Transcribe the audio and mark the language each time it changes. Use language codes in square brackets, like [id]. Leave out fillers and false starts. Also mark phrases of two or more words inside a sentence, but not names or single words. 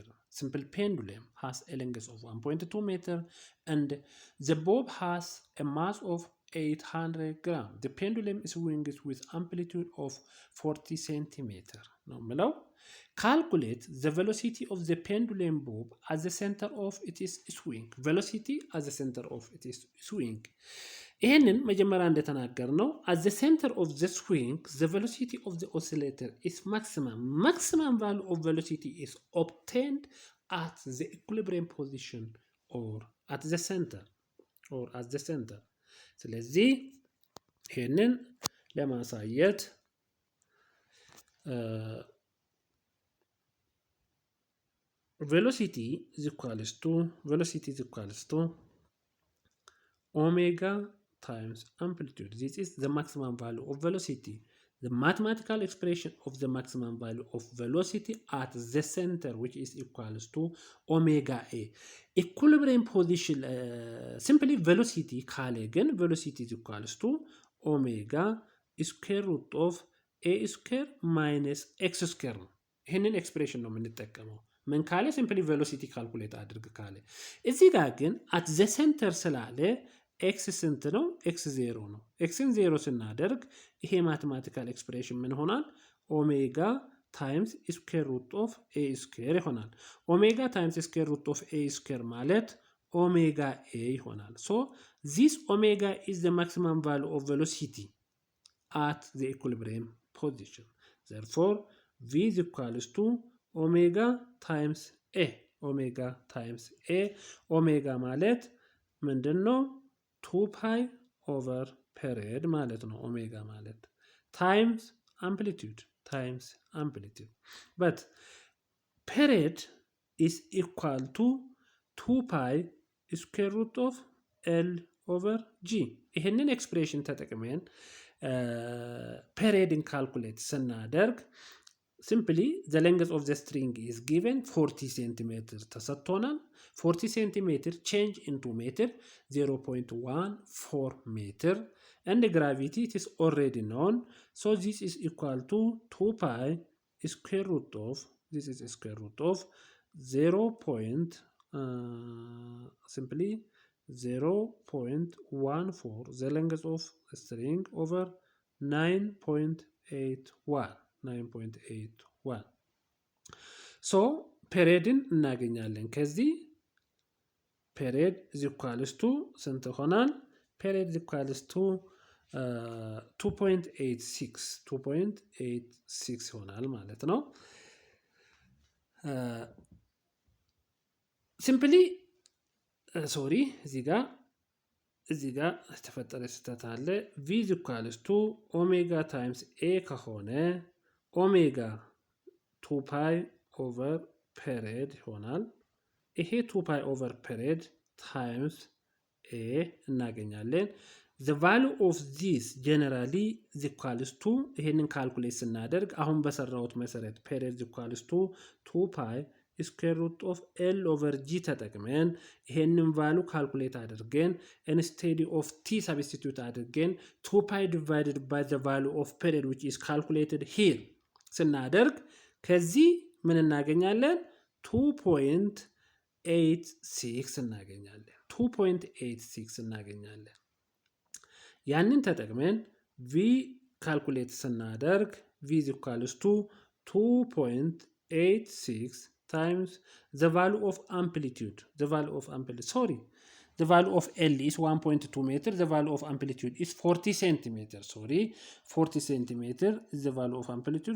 [en] Simple pendulum has a length of 1.2 meter and the bob has a mass of 800 grams. The pendulum is swinged with amplitude of 40 centimeter. Now below, calculate the velocity of the pendulum bob at the center of its swing. Velocity at the center of its swing. [am] ይህንን መጀመሪያ እንደተናገር ነው [en] at the center of the swing the velocity of the oscillator is maximum value of velocity is obtained at the equilibrium position or at the center. [am] ስለዚህ ይህንን ለማሳየት [en] velocity is equals to omega times amplitude. This is the maximum value of velocity. the mathematical expression of the maximum value of velocity at the center, which is equals to omega a. Equilibrium position, simply velocity again, velocity is equals to omega square root of a square minus x square [am] ነው። ይህንን ኤክስፕሬሽን ነው የምንጠቀመው። ምን ካለ [en] simply velocity calculate [am] አድርግ ካለ። እዚህ ጋር ግን [en] at the center [am] ስላለ ኤክስ ስንት ነው? ኤክስ 0 ነው። ኤክስን 0 ስናደርግ ይሄ [en] mathematical expression [am] ምን ይሆናል? [en] omega times square root of a square ይሆናል። omega times square root of a square ማለት omega a ይሆናል። so this omega is the maximum value of velocity at the equilibrium position. Therefore, V is equals to omega times A. Omega times A. Omega [am] ማለት ምንድን ነው? [en] 2 pi over period [am] ማለት ነው። [en] omega ማለት times amplitude. But period is equal to 2 pi square root of L over G. [am] ይህንን ኤክስፕሬሽን ተጠቅመን [en] period in calculate ስናደርግ simply the length of the string is given 40 cm ተሰጥቶናል። 40 cm change into meter 0.14 meter and the gravity it is already known, so this is equal to 2 pi square root of, this is a square root of 0.14 the length of the string over 9.81. So periodን [am] እናገኛለን። ከዚህ [en] period is equals to [am] ስንት ሆናል? [en] period is equals to 2.86 [am] ይሆናል ማለት ነው። [en] simply [am] ሶሪ እዚህ ጋር ተፈጠረ ስህተት አለ። [en] v is equals to omega times a ከሆነ ኦሜጋ 2 pi over period [am] ይሆናል። ይሄ [en] 2 pi over period times a እናገኛለን። the value of this generally is equals to [am] ይሄንን ካልኩሌት ስናደርግ አሁን በሰራሁት መሰረት [en] period is equals to 2 pi square root of L over G [am] ተጠቅመን ይሄንን [en] value calculate አድርገን instead of t substitute አድርገን 2 pi divided by the value of period which is calculated here [am] ስናደርግ ከዚህ ምን እናገኛለን? [en] 2.86 [am] እናገኛለን። ያንን ተጠቅመን [en] v calculate ስናደርግ v is equals to 2.86 times the value of amplitude. The value of L is 1.2 meter. The value of amplitude is 40 centimeter. 40 centimeter is the value of amplitude.